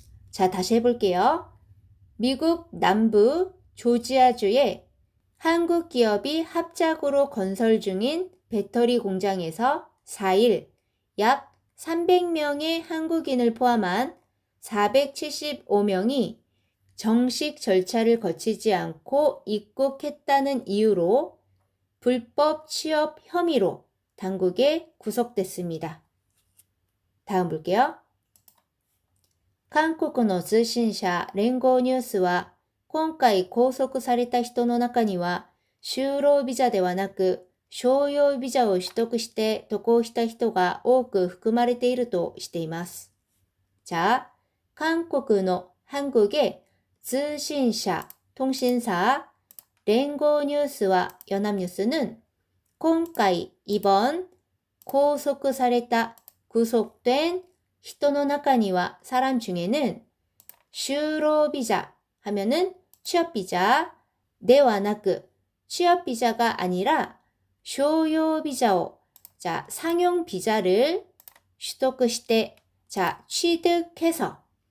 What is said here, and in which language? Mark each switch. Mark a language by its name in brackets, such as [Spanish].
[Korean] 자, 다시 해볼게요. 미국 남부 조지아주의 한국 기업이 합작으로 건설 중인 배터리 공장에서 4일 약 300명의 한국인을 포함한 475명이 정식 절차를 거치지 않고 입국했다는 이유로 불법 취업 혐의로 당국에 구속됐습니다. 다음 볼게요. [Japanese] 韓国の通信社連合ニュースは今回拘束された人の中には、就労ビザではなく、商用ビザを取得して渡航した人が多く含まれているとしています。 [Korean] 자、 [Japanese] 韓国の [Korean] 한국의 [Japanese] 通信社、 [Korean] 통신사, 랭고 뉴스와 연합뉴스는 [Japanese] 今回、 [Korean] 이번, [Japanese] 拘束された、 [Korean] 구속된 [Japanese] 人の中には [Korean] 사람 중에는就労비자 하면은 취업비자, [Japanese] ではなく [Korean] 취업비자가 아니라 쇼요비자오, 자, 상용비자를 [Japanese] 取得して [Korean] 자, 취득해서